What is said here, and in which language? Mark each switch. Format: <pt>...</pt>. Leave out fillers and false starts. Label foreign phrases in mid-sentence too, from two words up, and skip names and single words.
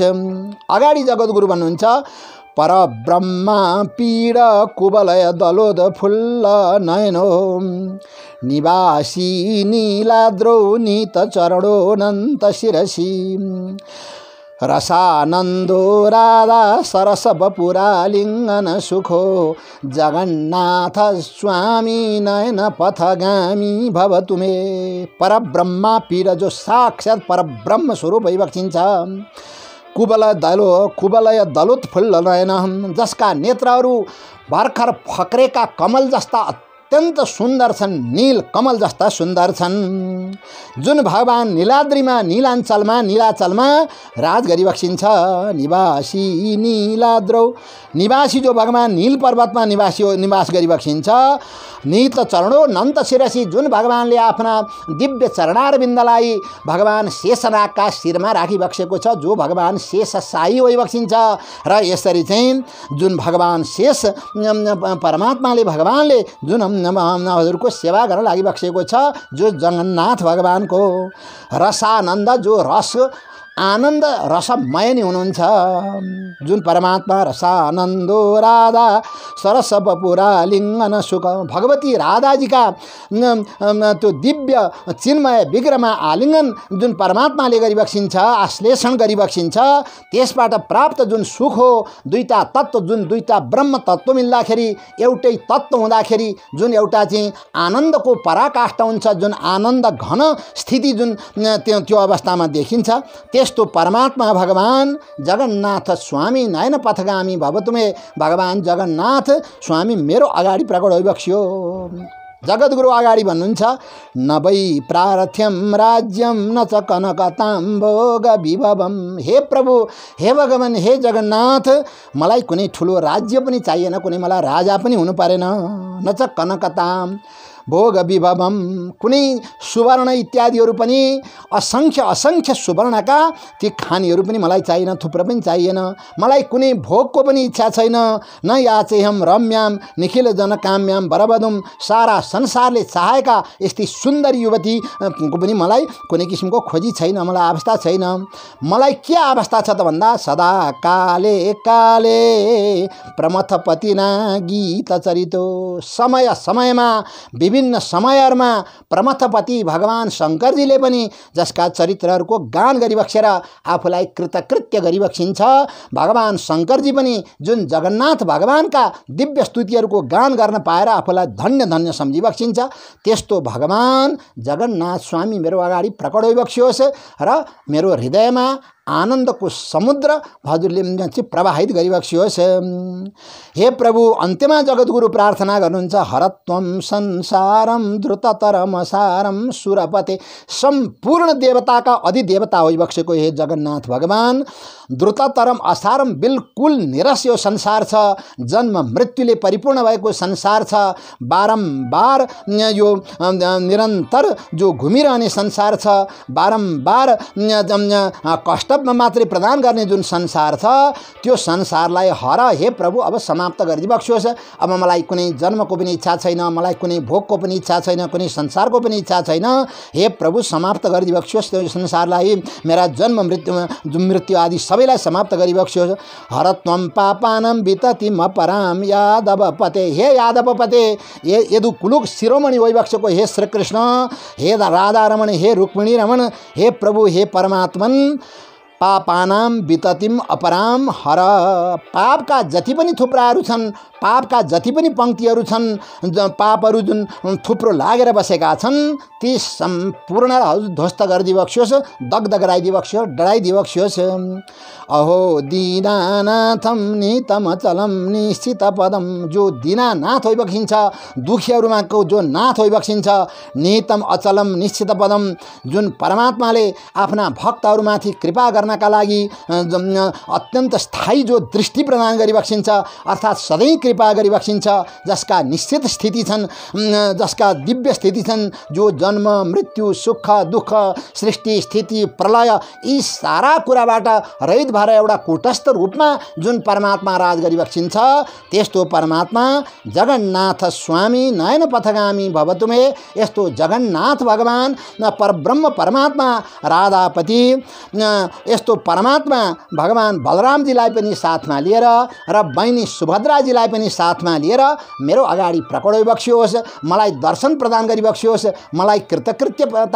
<ne>अगाडि जगद्गुरु भन्नुहुन्छ,</ne> <sa>परब्रह्मा पीड कुवलय दलोद फुल्ल नयनो, निवासी नीलाद्रौ नीत चरणो नन्त शिरसी, रसानन्दो राधा सरस बपुरा लिङ्गन सुखो, जगन्नाथ स्वामी नयन पथगामी भवतु मे। परब्रह्मा पीड,</sa> <ne>जो साक्षात् परब्रह्म स्वरूप भइबक्सिन्छ,</ne> <sa>कुवलय दलोत फुल्ल नयन,</sa> <ne>जसका नेत्रहरू भर्खर फक्रेका कमल जस्ता अत्यन्त सुन्दर छन्, नील कमल जस्ता सुन्दर छन्। जुन भगवान नीलाद्रीमा नीलाञ्चलमा नीलाचलमा राज गरिबक्सिन्छ।</ne> <sa>निवासी नीलाद्रौ,</sa> <ne>निवासी जो भगवान नील पर्वतमा निवास गरिबक्सिन्छ।</ne> <sa>नित चरणो नन्त शिरसी,</sa> <ne>जुन भगवानले आफ्ना दिव्य चरणारविन्दलाई भगवान शेषनागका शिरमा राखिबक्सेको छ, जो भगवान शेषशाही होइबक्सिन्छ। र यसरी चाहिँ जुन भगवान शेष परमात्माले भगवानले जुन हजुरको सेवा गर्न लागिबक्सेको छ, जो जगन्नाथ भगवानको रसानन्द, जो रस आनन्द रसमय नै हुनुहुन्छ। जुन परमात्मा</ne> <sa>रसानन्दो राधा सरस बपुरा लिङ्गन सुख,</sa> <ne>भगवती राधाजीका त्यो दिव्य चिन्मय विग्रहमा आलिङ्गन जुन परमात्माले गरिबक्सिन्छ, आश्लेषण गरिबक्सिन्छ, त्यसबाट प्राप्त जुन सुख हो, दुईटा तत्त्व, जुन दुईटा ब्रह्म तत्त्व मिल्दाखेरि एउटै तत्त्व हुँदाखेरि जुन एउटा चाहिँ आनन्दको पराकाष्ठा हुन्छ, जुन आनन्द घन स्थिति जुन त्यो अवस्थामा देखिन्छ, त्यस्तो परमात्मा भगवान</ne> <sa>जगन्नाथ स्वामी नयन पथगामी भव तुमे,</sa> <ne>भगवान जगन्नाथ स्वामी मेरो अगाडि प्रकट होइबक्स्यो। जगद्गुरु अगाडि भन्नुहुन्छ,</ne> <sa>न वै प्रार्थ्यम राज्यम न च कनकताम्भोग विभवम।</sa> <ne>हे प्रभु, हे भगवान, हे जगन्नाथ, मलाई कुनै ठुलो राज्य पनि चाहिएन, कुनै मलाई राजा पनि हुनु परेन।</ne> <sa>न च कनकताम भोग विभवम,</sa> <ne>कुनै सुवर्ण इत्यादिहरू पनि असङ्ख्य असङ्ख्य सुवर्णका ती खानीहरू पनि मलाई चाहिएन, थुप्रो पनि चाहिएन। मलाई कुनै भोगको पनि इच्छा छैन।</ne> <sa>न याचेहम रम्याम निखिल जनकाम्याम वरवधुम,</sa> <ne>सारा संसारले चाहेका यस्तै सुन्दर युवतीको पनि मलाई कुनै किसिमको खोजी छैन, मलाई अवस्था छैन। मलाई के अवस्था छ त भन्दा,</ne> <sa>सदा काले काले प्रमथपतिना गीत चरितो,</sa> <ne>समय समयमा विभिन्न समयहरूमा प्रमथपति भगवान शङ्करजीले पनि जसका चरित्रहरूको गान गरिबक्सेर आफूलाई कृतकृत्य गरिबक्सिन्छ। भगवान शङ्करजी पनि जुन जगन्नाथ भगवानका दिव्य स्तुतिहरूको गान गर्न पाएर आफूलाई धन्य धन्य सम्झिबक्सिन्छ। त्यस्तो भगवान जगन्नाथ स्वामी मेरो अगाडि प्रकट होइबक्सियोस् र मेरो हृदयमा आनन्दको समुद्र हजुरले चाहिँ प्रवाहित गरिबक्सियोस्। हे प्रभु, अन्त्यमा जगद्गुरु प्रार्थना गर्नुहुन्छ,</ne> <sa>हरत्वम संसारम द्रुततरम सारम सुरपते,</sa> <ne>सम्पूर्ण देवताका अधिदेवता होइबक्सेको हे जगन्नाथ भगवान,</ne> <sa>द्रुततरम असारम,</sa> <ne>बिल्कुल निरस यो संसार छ, जन्म मृत्युले परिपूर्ण भएको संसार छ, बारम्बार यो निरन्तर जो घुमिरहने संसार छ, बारम्बार कष्ट मात्रै प्रदान गर्ने जुन संसार छ, त्यो संसारलाई हर हे प्रभु अब समाप्त गरिदिबक्सियोस्। अब मलाई कुनै जन्मको पनि इच्छा छैन, मलाई कुनै भोगको पनि इच्छा छैन, कुनै संसारको पनि इच्छा छैन। हे प्रभु, समाप्त गरिदिबक्सियोस् त्यो संसारलाई, मेरा जन्म मृत्यु आदि सबैलाई समाप्त गरिबक्सियोस्।</ne> <sa>हरत्वम पापानम विततिम अपराम यादवपते,</sa> <ne>हे यादवपते, हे यदुकुलुक शिरोमणि होइबक्सेको हे श्रीकृष्ण, हे राधारमण, हे रुक्मिणी रमण, हे प्रभु, हे परमात्मन,</ne> <sa>पापानाम विततिम अपराम हर,</sa> <ne>पापका जति पनि थुप्राहरू छन्, पापका जति पनि पंक्तिहरू छन्, पापहरू जुन थुप्रो लागेर बसेका छन्, ती सम्पूर्ण ध्वस्त गरिदिबक्सियोस्, दग्ध गराइदिबक्सियोस्, डराइदिबक्सियोस्।</ne> <sa>अहो दीनानाथम नितमचलम निश्चित पदम,</sa> <ne>जो दीनानाथ होइबक्सिन्छ, दुखीहरूमा जो नाथ होइबक्सिन्छ,</ne> <sa>नितम अचलम निश्चित पदम,</sa> <ne>जुन परमात्माले आफ्ना भक्तहरूमाथि कृपा गर्नका लागि अत्यन्त स्थायी जो दृष्टि प्रदान गरिबक्सिन्छ, अर्थात् सधैँ कृपा गरिबक्सिन्छ, जसका निश्चित स्थिति छन्, जसका दिव्य स्थिति छन्, जो जन्म मृत्यु सुख दुःख सृष्टि स्थिति प्रलय यी सारा कुराबाट रहित भएर एउटा कूटस्थ रूपमा जुन परमात्मा राज गरिबक्सिन्छ, त्यस्तो परमात्मा</ne> <sa>जगन्नाथ स्वामी नयन पथगामी भव तुमे,</sa> <ne>यस्तो जगन्नाथ भगवान परब्रह्म परमात्मा राधापति, यस्तो परमात्मा भगवान बलरामजीलाई पनि साथमा लिएर र बहिनी सुभद्राजीलाई पनि साथमा लिएर मेरो अगाडि प्रकट होइबक्सियोस्, मलाई दर्शन प्रदान गरिबक्सियोस्, मलाई कृतकृत्यता</ne>